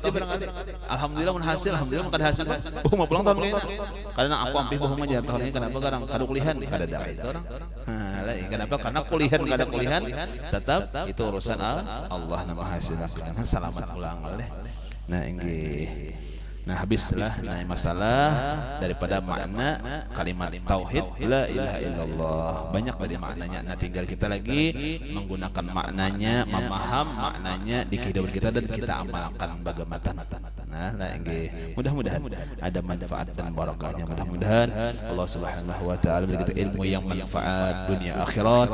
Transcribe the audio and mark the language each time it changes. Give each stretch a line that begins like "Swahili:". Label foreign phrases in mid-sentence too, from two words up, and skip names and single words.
Banjar: dia barangkali alhamdulillah mun hasil alhamdulillah mun kada hasil mau pulang tahun ini karena aku ampih bohong aja tahun ini kenapa garang kada kulihan kada ada itu orang kenapa karena kulihan kada kulihan tetap itu urusan Allah nama hasil selamat pulang oleh nah inggih Nah, habislah masalah daripada makna kalimat tauhid
Arabic: لا إله إلا الله.
Indonesian: Banyak tadi maknanya. Nah, tinggal kita lagi menggunakan maknanya, memaham maknanya di kehidupan kita dan kita amalkan bagaimana. Nah, mudah-mudahan ada manfaat dan barakahnya. Mudah-mudahan Allah
Arabic: سبحانه وتعالى
Indonesian: beri kita ilmu yang manfaat dunia akhirat.